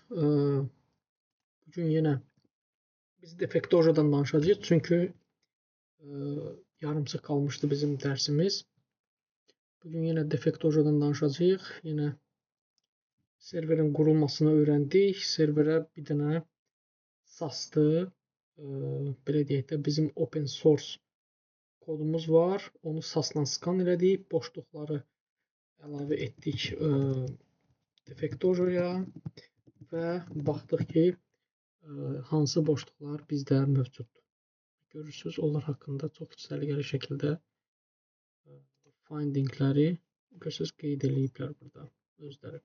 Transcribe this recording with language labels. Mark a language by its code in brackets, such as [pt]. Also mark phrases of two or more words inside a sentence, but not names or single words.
[tr] Bugün yine biz Defektojo'dan danışacağız. Çünkü yarımçıq kalmıştı bizim dersimiz. Bugün yine Defektojo'dan danışacağız. Yine serverin kurulmasını öğrendik. [az] Serverə bir dənə SAS-dı. Belə deyək də bizim open source kodumuz var. Onu SAS-la skan elədik. Boşluqları əlavə etdik Defektojo'ya və baxdıq ki, hansı boşluqlar bizdə mövcuddur. Görürsünüz, onlar haqqında çox səliqəli şəkildə findingləri görürsünüz, qeyd ediblər burada özləri.